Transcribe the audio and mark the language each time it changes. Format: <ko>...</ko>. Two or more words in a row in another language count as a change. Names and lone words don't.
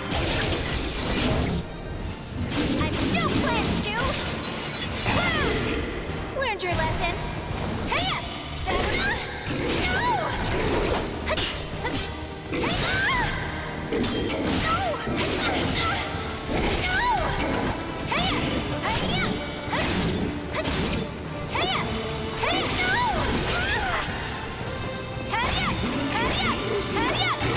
<en>I've no plans to! Ah! Learned your lesson. Taya! No! Taya! No! No! Taya! Taya! Taya! Taya! No! Taya! Taya! Taya!</en>